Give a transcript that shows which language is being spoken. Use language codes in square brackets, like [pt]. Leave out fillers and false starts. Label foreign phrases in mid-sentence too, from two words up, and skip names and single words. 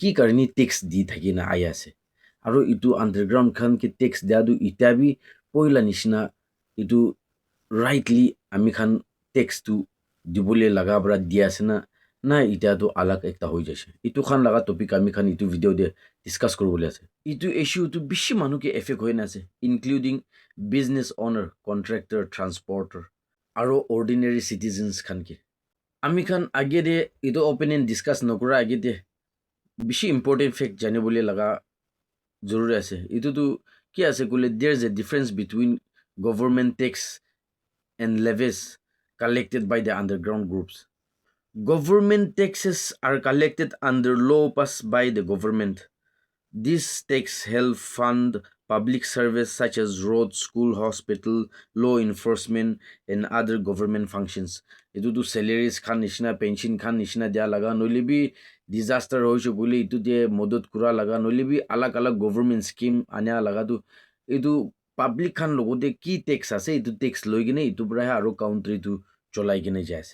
[nag] ki karni tax di thaki na ai ase aro itu underground khan ke tax dia du ita bi poila nishina itu rightly ami khan tax tu dibole laga bra dia ase na ita tu alag ekta hoi jase itu khan laga topic ami khan itu video de discuss koribole ase itu issue tu bishi manu ke affect hoina ase including [en] business owner contractor transporter [nag] aro [en] ordinary citizens [nag] khan ke ami khan age de ido opinion discuss nokura age de bishi [en] important fact [nag] janibole laga jaruri ase itu tu ki ase koile [en] there's a difference between government tax and levies collected by the underground groups. Government taxes are collected under law passed by the government. These tax help fund public service such as road, school, hospital, law enforcement, and other government functions. [nag] Itu tu salaries khan nishna, pension khan nishna dia laga noli bi disaster hoisho gule itu de modot kura laga noli bi alag alag [en] government scheme [nag] anya laga tu itu public khan logote ki tax ase itu tax loi gine itu bra aro country tu cholai gine jase.